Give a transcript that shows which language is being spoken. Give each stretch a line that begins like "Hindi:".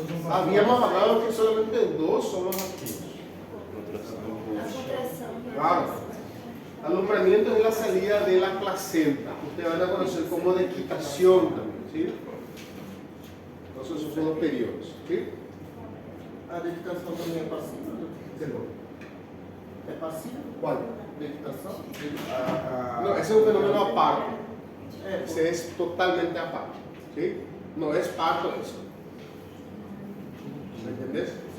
Spanish: Habíamos hablado que solamente 2 son los activos. Claro. Alumbramiento es la salida de la placenta. Ustedes van a conocer como de quitación también, ¿sí? Entonces esos son los periodos, ¿sí?
Portuguese: A dedicação também é passiva? É passiva?
Spanish: ¿Cuál?
Portuguese: Dedicação?
Spanish: No, ese es un fenómeno aparte. Ese es totalmente aparte, ¿sí? No es parto eso. ¿Me entendés?